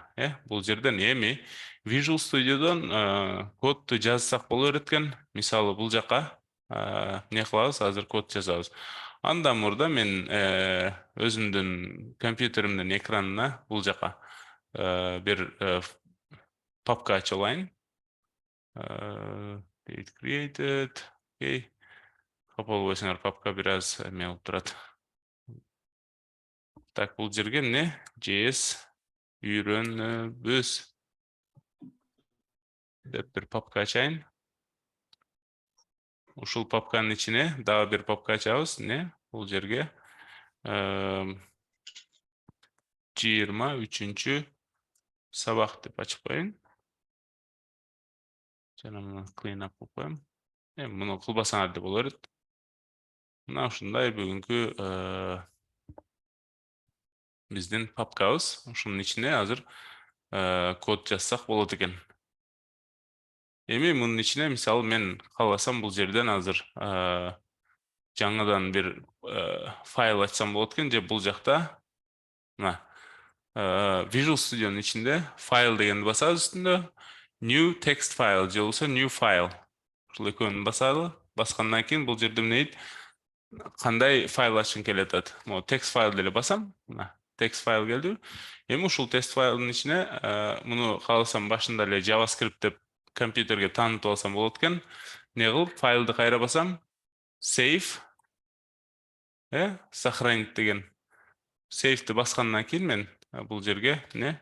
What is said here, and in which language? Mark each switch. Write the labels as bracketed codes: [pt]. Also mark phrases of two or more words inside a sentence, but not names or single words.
[ky] Бул жерден эми Visual Studio'дан кодду жазсак боло берет экен. Мисалы бул жака эмне кылабыз? Азыр код жазабыз. Андан мурда мен өзүмдүн компьютеримдин экранына бул жака бир папка ачып алайын. [en] Date created. [ky] Окей. Капа болбойсуңар, папка бир аз эме болуп турат. Так, бул жерге эмне? JS үйрөнөбүз деп бир папка ачайын. Ушул папканын ичине дагы бир папка ачабыз. Эмне? Бул жерге 23-чү сабак деп ачып коеюн. Жана муну [en] clean up [ky] кылып коем. Муну кылбасаңар да боло берет. Мына ушундай бүгүнкү биздин папкабыз. Ушунун ичине азыр код жазсак болот экен. Эми мунун ичине мисалы мен кааласам бул жерден азыр жаңадан бир файл ачсам болот экен, же бул жакта мына Visual Studio'нун ичинде файл дегенди басабыз үстүндө, [en] new text file [ky] же болбосо [en] new file. Ушул экөөнү басалы. Баскандан кийин бул жерде эмне дейт? Кандай файл ачкың келет атат. Могу text file деле басам. Мына text file келди. Эми ушул text файлдын ичине муну кааласам башында эле JavaScript деп компьютерге таанытып алсам болот экен. Эмне кылып файлды кайра басам? Save, сохранить деген. Save'ди баскандан кийин мен бул жерге эмне?